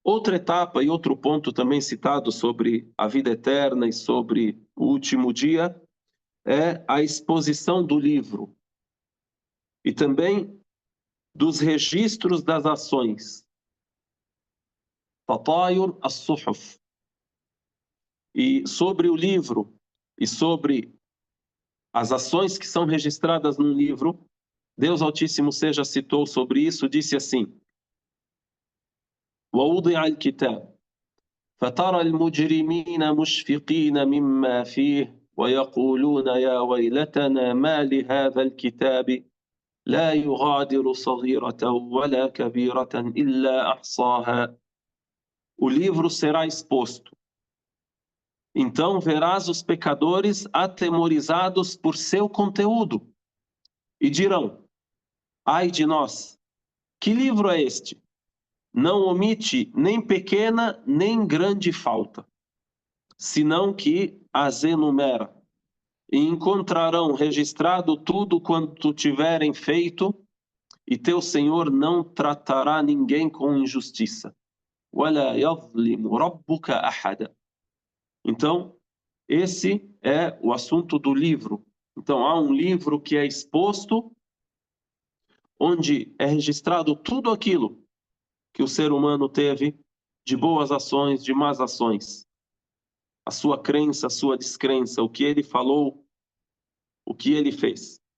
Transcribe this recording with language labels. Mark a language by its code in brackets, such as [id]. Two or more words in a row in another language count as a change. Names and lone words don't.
[pt] Outra etapa e outro ponto também citado sobre a vida eterna e sobre o último dia é a exposição do livro e também dos registros das ações. [ar] تطاير الصحف. [pt] E sobre o livro e sobre as ações que são registradas no livro, Deus Altíssimo seja citou sobre isso, disse assim: [ar] وَوُضِعَ الْكِتَابُ فَتَرَى الْمُجْرِمِينَ مُشْفِقِينَ مِمَّا فِيهِ وَيَقُولُونَ يَا وَيْلَتَنَا مَا لِهَذَا الْكِتَابِ لا يغادر صغيرة ولا كبيرة إلا أحصاها. [pt] O livro será exposto. Então verás os pecadores atemorizados por seu conteúdo e dirão: ai de nós, que livro é este? Não omite nem pequena nem grande falta, senão que as enumera. E encontrarão registrado tudo quanto tiverem feito, e teu Senhor não tratará ninguém com injustiça. [ar] وَلَا يَظْلِمُ رَبُّكَ أَحَدًا. [pt] Então, esse é o assunto do livro. Então, há um livro que é exposto, onde é registrado tudo aquilo que o ser humano teve de boas ações, de más ações. A sua crença, a sua descrença, o que ele falou, o que ele fez.